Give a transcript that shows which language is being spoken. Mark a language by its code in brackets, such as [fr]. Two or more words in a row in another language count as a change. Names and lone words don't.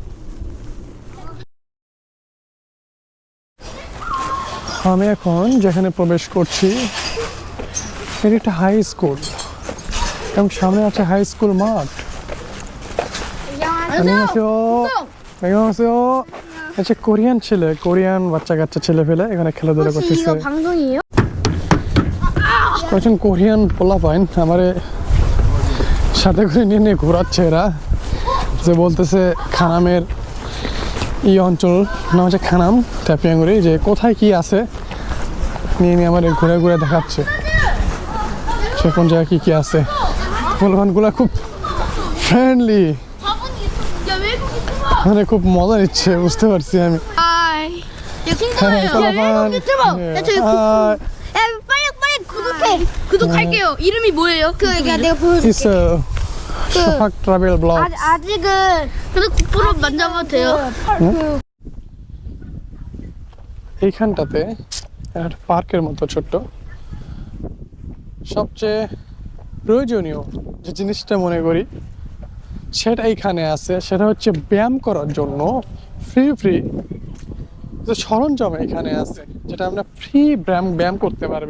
[bn] আমি এখন যেখানে প্রবেশ করছি এটি একটা হাই স্কুল, এবং সামনে আছে হাই স্কুল মাঠ। আচ্ছা, কোরিয়ান ছেলে, কোরিয়ান বাচ্চা কাচ্চা ছেলে ফেলে এখানে খেলাধুলা [ko] 혹시 [bn] করতেছে। [ko] 이거 방송이에요? [bn] একজন কোরিয়ান পোলা পাইন আমারে সাথে করে নিয়ে নিয়ে ঘোরাচ্ছে এরা, যে বলতেছে খানামের এই অঞ্চল নাম হচ্ছে খানাম ট্যাপিয়াঙ্গুড়ি, যে কোথায় কি আছে নিয়ে নিয়ে আমার ঘুরে ঘুরে দেখাচ্ছে সে কোন জায়গায় কি কি আছে। পোলাপানগুলো খুব ফ্রেন্ডলি, মানে খুব মজা নিচ্ছে, বুঝতে পারছি আমি। [ko] 하이. 야, [bn] হ্যাঁ, [ko] 킹크야. [bn] পোলাপান, [ko] 유튜버. 야, 저기 [bn] হ্যাঁ, [ko] 야, 빨리 구독해. 구독할게요. 이름이 뭐예요? 내가 보여줄게. [en] it's a Shafak travel blog. [ko] 아직은 근데 국보로 만져봐도 돼요? [bn] এইখানটাতে একটা পার্কের মতো ছোট্ট, সবচেয়ে প্রয়োজনীয় যে জিনিসটা মনে করি সেটা এইখানে আছে, সেটা হচ্ছে ব্যায়াম করার জন্য ফ্রি যে সরঞ্জাম এখানে আছে, যেটা আপনার ফ্রি ব্যায়াম করতে পারবেন।